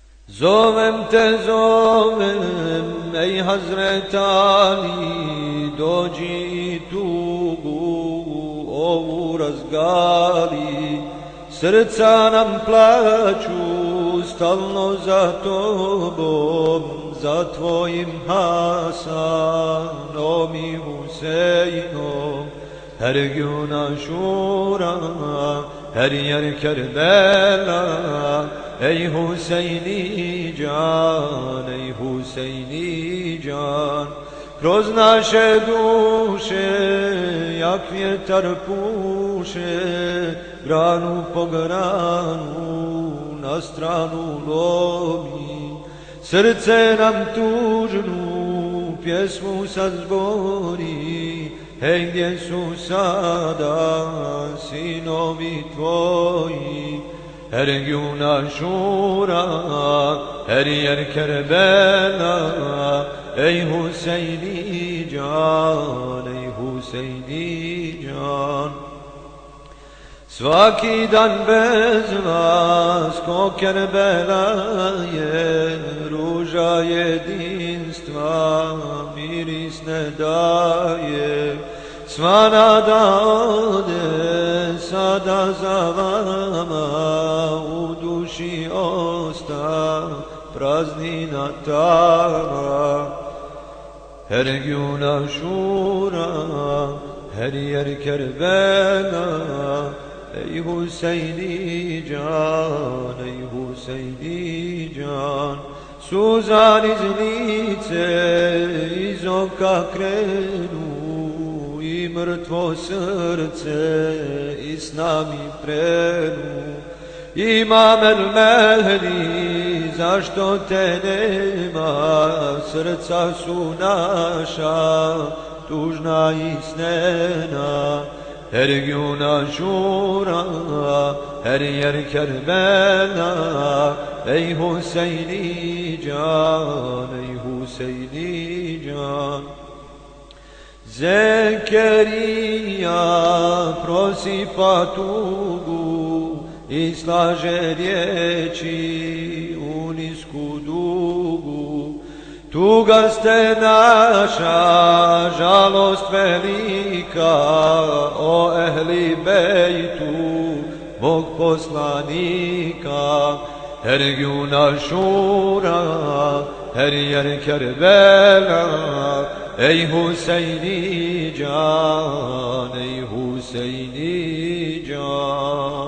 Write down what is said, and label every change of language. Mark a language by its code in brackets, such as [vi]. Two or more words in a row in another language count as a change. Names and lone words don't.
[bs] Zovem te zovem, ej Hazret Ali, dođi tugu ovu razgali. Srca nam plaću stalno za tobom, za tvojim Hasanom i Huseinom. [tr] Her gün Aşura, her yer Kerbela. Ey Husejni can, ey Husejni can. [bs] Kroz naše duše, jak vjetar puše, granu po granu, na stranu lomi. Srce nam tužnu pjesmu sad zbori, hej, gdje su sada sinovi tvoji? [tr] Her gün Aşura, her yer Kerbela. Ey Huseyni can, ey Huseyni can. [bs] Svaki dan bez vas ko Kerbela je, ruža jedinstva miris ne daje. Sva nada ode sada za vama, u duši osta praznina tama. [tr] Her gün Aşura, her yer Kerbela. Ey Huseyni can, ey Huseyni can. [bs] Suzan iz lice, iz oka krenu, i mrtvo srce i s nami prenu. Imam el Mehdi, zašto te nema? Srca su naša tužna i snena. [tr] Her gün Aşura, her yer Kerbela. Ey Huseyni can, ey Huseyni can. [bs] Zekeriya prosipa tugu i slaže riječi u nisku dugu. Tuga ste naša, žalost velika, o ehli bejtu, Bog poslanika. [tr] Her gün Aşura, her yer Kerbela. Ey Huseyni can, ey Huseyni can.